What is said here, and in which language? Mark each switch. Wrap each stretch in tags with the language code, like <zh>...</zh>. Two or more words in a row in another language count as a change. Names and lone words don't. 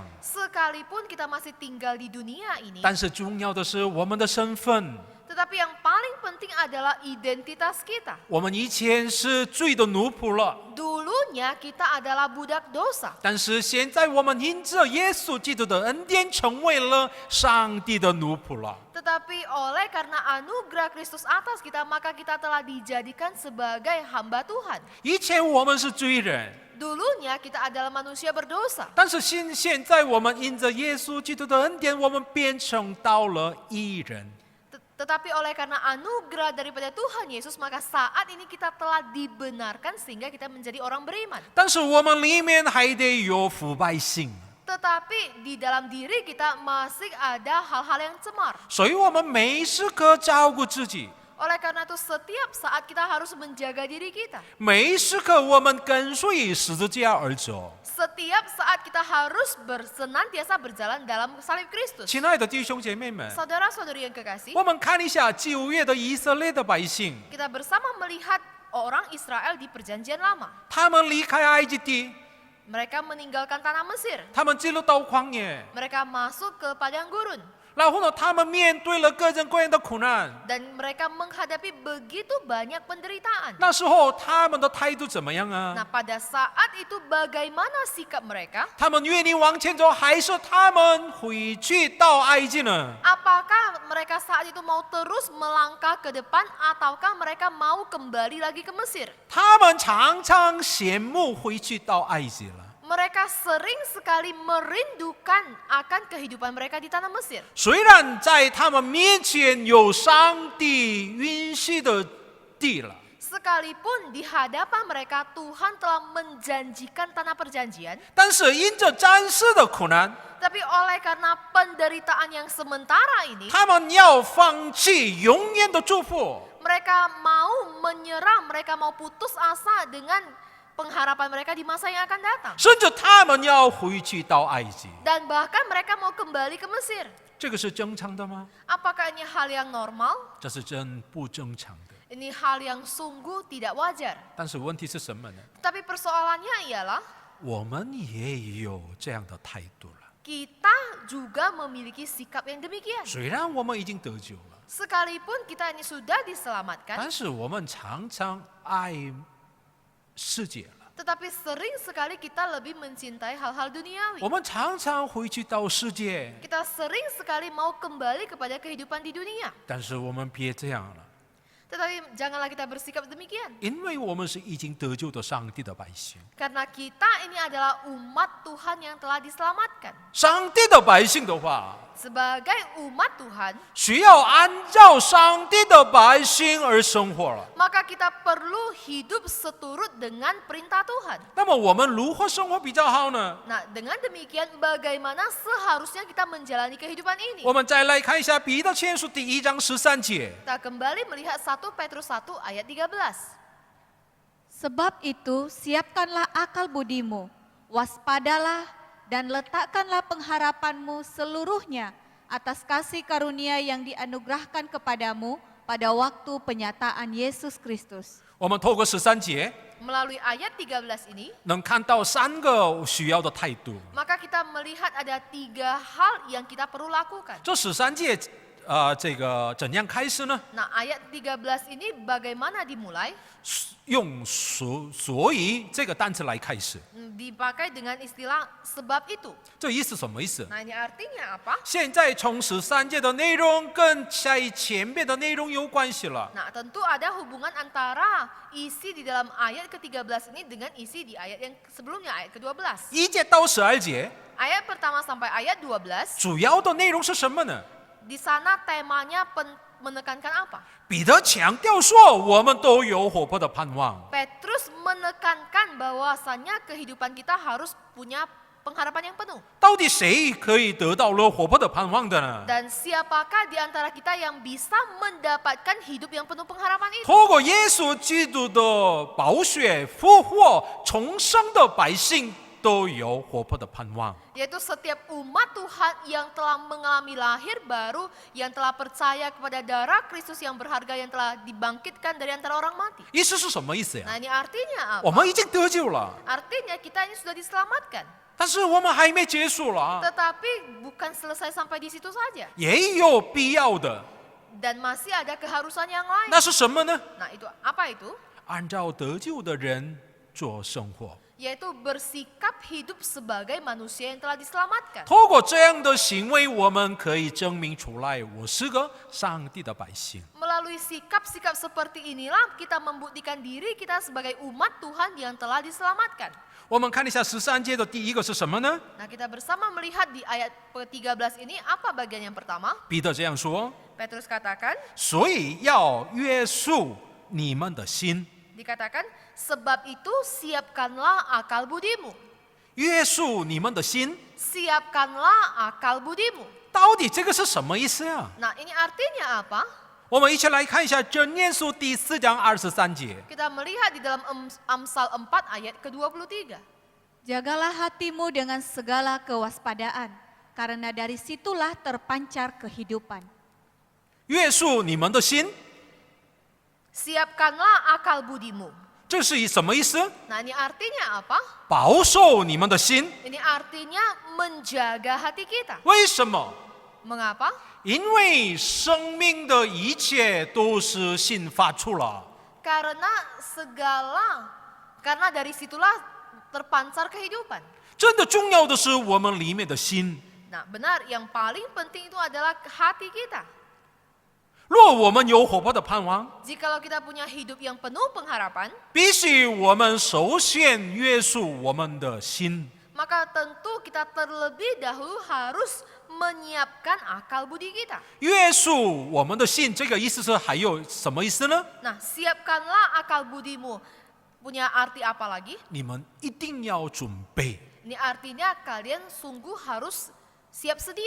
<id>Sekalipun kita masih tinggal di dunia ini,</id> <zh>但是重要的是我们的身份。</zh> <id>tetapi yang paling penting adalah identitas kita.</id> <zh>我们以前是罪的奴仆了，</zh> <id>Dulunya kita adalah budak dosa.</id> <zh>但是现在我们因着耶稣基督的恩典，成为了上帝的奴仆了。</zh> <id>Tetapi oleh karena anugerah Kristus atas kita, maka kita telah dijadikan sebagai hamba Tuhan.</id> <zh>以前我们是罪人，</zh> <id>Dulunya kita adalah manusia berdosa.</id> <zh>但是现在我们因着耶稣基督的恩典，我们变成到了义人。</zh> <id>Tetapi oleh karena anugerah daripada Tuhan Yesus, maka saat ini kita telah dibenarkan sehingga kita menjadi orang beriman.</id> <zh>但是我们里面还得有腐败性，</zh> <id>Tetapi di dalam diri kita masih ada hal-hal yang cemar.</id> <zh>所以我们每时刻照顾自己，</zh> <id>Oleh karena itu setiap saat kita harus menjaga diri kita.</id> <zh>每时刻我们跟随十字架而走。</zh> <id>Setiap saat kita harus senantiasa berjalan dalam salib Kristus.</id> <zh>亲爱的弟兄姐妹们，</zh> <id>Saudara-saudari yang kekasih,</id> <zh>我们看一下旧约的以色列的百姓，</zh> <id>kita bersama melihat orang Israel di perjanjian lama.</id> <zh>他们离开埃及地，</zh> <id>Mereka meninggalkan tanah Mesir.</id> <zh>他们进入到旷野。</zh> <id>Mereka masuk ke padang gurun.</id> <zh>然后呢，他们面对了各种各样的苦难，</zh> <id>Dan mereka menghadapi begitu banyak penderitaan.</id> <zh>那时候他们的态度怎么样啊？</zh> <id>Nah, pada saat itu bagaimana sikap mereka?</id> <zh>他们愿意往前走，还是他们回去到埃及呢？</zh> <id>Apakah mereka saat itu mau terus melangkah ke depan ataukah mereka mau kembali lagi ke Mesir?</id> <zh>他们常常羡慕回去到埃及了。</zh> <id>Mereka sering sekali merindukan akan kehidupan mereka di tanah Mesir.</id> <zh>虽然在他们面前有上帝允许的地了，</zh> <id>Sekalipun di hadapan mereka Tuhan telah menjanjikan tanah perjanjian,</id> <zh>但是因着暂时的苦难，</zh> <id>tapi oleh karena penderitaan yang sementara ini,</id> <zh>他们要放弃永远的祝福。</zh> <id>mereka mau menyerah, mereka mau putus asa dengan pengharapan mereka di masa yang akan datang.</id> <zh>甚至他们要回去到埃及，</zh> <id>Dan bahkan mereka mau kembali ke Mesir.</id> <zh>这个是正常的吗？</zh> <id>Apakah ini hal yang normal?</id> <zh>这是真不正常的。</zh> <id>Ini hal yang sungguh tidak wajar.</id> <zh>但是问题是什么呢？</zh> <id>Tapi persoalannya ialah</id> <zh>我们也有这样的态度了。</zh> <id>kita juga memiliki sikap yang demikian.</id> <zh>虽然我们已经得救了，</zh> <id>Sekalipun kita ini sudah diselamatkan,</id> <zh>但是我们常常爱世界了。</zh> <id>tetapi sering sekali kita lebih mencintai hal-hal duniawi.</id> <zh>我们常常回去到世界，</zh> <id>Kita sering sekali mau kembali kepada kehidupan di dunia.</id> <zh>但是我们别这样了，</zh> <id>Tetapi janganlah kita bersikap demikian.</id> <zh>因为我们是已经得救的上帝的百姓。</zh> <id>Karena kita ini adalah umat Tuhan yang telah diselamatkan.</id> <zh>上帝的百姓的话，</zh> <id>Sebagai umat Tuhan,</id> <zh>需要按照上帝的百姓而生活了。</zh> <id>maka kita perlu hidup seturut dengan perintah Tuhan.</id> <zh>那么我们如何生活比较好呢？</zh> <id>Nah, dengan demikian bagaimana seharusnya kita menjalani kehidupan ini?</id> <zh>我们再来看一下彼得前书第1章13节。</zh> <id>Kita kembali melihat 1 Petrus 1 ayat 13. Sebab itu, siapkanlah akal budimu, waspadalah dan letakkanlah pengharapanmu seluruhnya atas kasih karunia yang dianugerahkan kepadamu pada waktu penyataan Yesus Kristus.</id> <zh>我们透过13节</zh> <id>Melalui ayat 13 ini,</id> <zh>能看到3个需要的态度。</zh> <id>maka kita melihat ada 3 hal yang kita perlu lakukan.</id> <zh>这13节，这个怎样开始呢？</zh> <id>Nah, ayat 13 ini bagaimana dimulai?</id> <zh>用所以这个单词来开始，</zh> <id>Dipakai dengan istilah sebab itu.</id> <zh>这意思什么意思？</zh> <id>Nah, ini artinya apa?</id> <zh>现在从13节的内容跟在前面的内容有关系了。</zh> <id>Nah, tentu ada hubungan antara isi di dalam ayat ke-13 ini dengan isi di ayat yang sebelumnya, ayat ke-12.</id> <zh>1 节到12节</zh> <id>Ayat pertama sampai ayat 12,</id> <zh>主要的内容是什么呢？</zh> <id>di sana temanya menekankan apa?</id> <zh>彼得强调说，我们都有活泼的盼望。</zh> <id>Petrus menekankan bahwasannya kehidupan kita harus punya pengharapan yang penuh.</id> <zh>到底谁可以得到了活泼的盼望的呢？</zh> <id>Dan siapakah di antara kita yang bisa mendapatkan hidup yang penuh pengharapan itu?</id> <zh>透过耶稣基督的宝血复活重生的百姓都有活泼的盼望。</zh> <id>Yaitu setiap umat Tuhan yang telah mengalami lahir baru, yang telah percaya kepada darah Kristus yang berharga yang telah dibangkitkan dari antara orang mati.</id> <zh>意思是什么意思呀？</zh> <id>Nah, ini artinya</id> <zh>我</zh> <id>apa?</id> <zh>们已经得救了，</zh> <id>Artinya kita ini sudah diselamatkan.</id> <zh>但是我们还没结束了，</zh> <id>Tetapi bukan selesai sampai di situ saja.</id> <zh>也有必要的。</zh> <id>Dan masih ada keharusan yang lain.</id> <zh>那是什么呢？</zh> <id>Nah, itu apa itu?</id> <zh>按照得救的人做生活，</zh> <id>Yaitu bersikap hidup sebagai manusia yang telah diselamatkan.</id> <zh>透过这样的行为，我们可以证明出来，我是个上帝的百姓。</zh> <id>Melalui sikap-sikap seperti inilah kita membuktikan diri kita sebagai umat Tuhan yang telah diselamatkan.</id> <zh>我们看一下13节的第一个是什么呢？</zh> <id>Nah, kita bersama melihat di ayat ke-13 ini apa bagian yang pertama?</id> <zh>彼得这样说：</zh> <id>Petrus katakan,</id> <zh>所以要约束你们的心，</zh> <id>dikatakan, sebab itu siapkanlah akal budimu.</id> <zh>约束你们的心，</zh> <id>Siapkanlah akal budimu.</id> <zh>到底这个是什么意思呀？</zh> <id>Nah, ini artinya apa?</id> <zh>我们一起来看一下箴言书第4章23节。</zh> <id>Kita melihat di dalam Amsal 4 ayat ke-23. Jagalah hatimu dengan segala kewaspadaan, karena dari situlah terpancar kehidupan.</id> <zh>约束你们的心，</zh> <id>Siapkanlah akal budimu.</id> <zh>这是什么意思？</zh> <id>Nah, ini artinya apa?</id> <zh>保守你们的心，</zh> <id>Ini artinya menjaga hati kita.</id> <zh>为什么？</zh> <id>Mengapa?</id> <zh>因为生命的一切都是信发出了。</zh> <id>Karena dari situlah terpancar kehidupan.</id> <zh>真的重要的是我们里面的心。</zh> <id>Nah, benar, yang paling penting itu adalah hati kita.</id> <zh>若我们有活泼的盼望，</zh> <id>Jikalau kita punya hidup yang penuh pengharapan,</id> <zh>必须我们首先约束我们的心。</zh> <id>maka tentu kita terlebih dahulu harus menyiapkan akal budi kita.</id> <zh>约束我们的心，这个意思是还有什么意思呢？</zh> <id>Nah, siapkanlah akal budimu. Punya arti apa lagi?</id> <zh>你们一定要准备。</zh> <id>Ini artinya kalian sungguh harus siap sedia.</id>